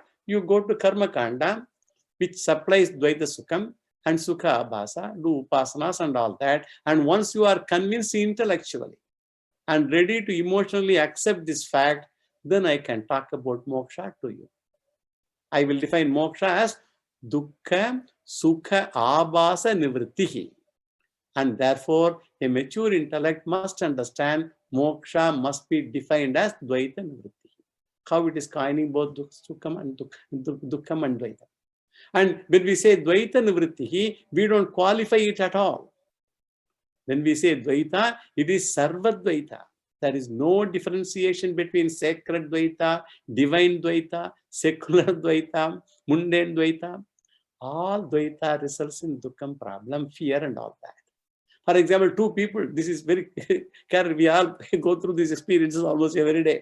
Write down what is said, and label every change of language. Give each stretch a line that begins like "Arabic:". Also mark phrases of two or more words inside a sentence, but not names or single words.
English: You go to Karma Kanda, which supplies
Sanskrit: Dvaita Sukham
English: and
Sanskrit: Sukha Abhasa,
English: do upasanas and all that. And once you are convinced intellectually and ready to emotionally accept this fact, then I can talk about moksha to you. I will define moksha as
Sanskrit: dukkha sukha abhasa nivrittihi.
English: And therefore, a mature intellect must understand moksha must be defined as
Sanskrit: dvaita nivrittihi.
English: How it is coining both dukkam and dvaita. And when we say
Sanskrit: dvaita nivrittihi,
English: we don't qualify it at all. When we say dvaita, it is
Sanskrit: sarva dvaita.
English: There is no differentiation between sacred dvaita, divine dvaita, secular dvaita, mundane dvaita. All dvaita results in dukkham, problem, fear and all that. For example, two people, this is very careful, we all go through these experiences almost every day.